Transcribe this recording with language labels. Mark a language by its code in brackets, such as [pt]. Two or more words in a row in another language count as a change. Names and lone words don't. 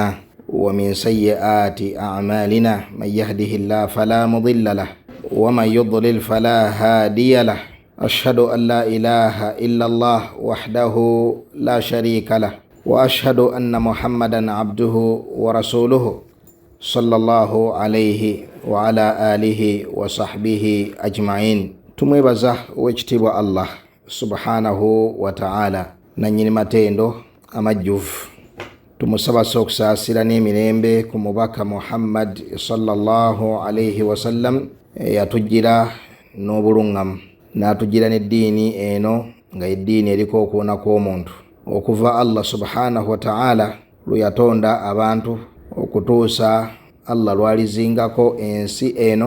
[ar] ومن سيئات أعمالنا من يهده الله فلا مضل له ومن يضلل فلا هادي له أشهد أن لا إله إلا الله وحده لا شريك له وأشهد أن محمدا عبده ورسوله صلى الله عليه وعلى آله وصحبه أجمعين. [lg] Tumwebaza owekitiibwa Allah [ar] سبحانه وتعالى [lg] nanyini matendo amajjuvu. Tumusaba okusaasira n'emirembe ku mubaka Muhammad [ar] صلى الله عليه وسلم [lg] yatujjira n'obulungamu n'atujjira n'eddiini eno nga eddiini eriko okuwona kw'omuntu okuva Allah [ar] سبحانه وتعالى [lg] luyatonda abantu okutuusa Allah lwalizingako ensi eno.